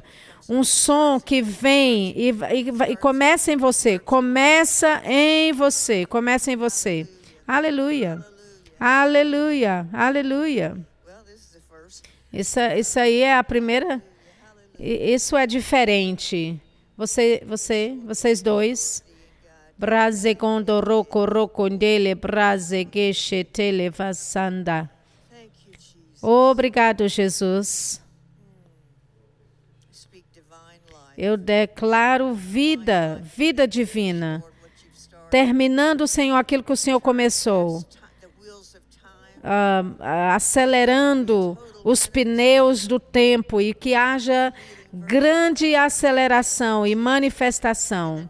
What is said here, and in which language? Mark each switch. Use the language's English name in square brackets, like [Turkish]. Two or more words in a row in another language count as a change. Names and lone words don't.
[Portuguese] Um som que vem e começa em você, começa em você, começa em você. Aleluia, aleluia, aleluia. Isso aí é a primeira. Isso é diferente. Vocês dois. Brasegondo roko rokondele brazegeshetele vasanda. Obrigado, Jesus. Eu declaro vida divina. Terminando, Senhor, aquilo que o Senhor começou. Acelerando os pneus do tempo e que haja grande aceleração e manifestação.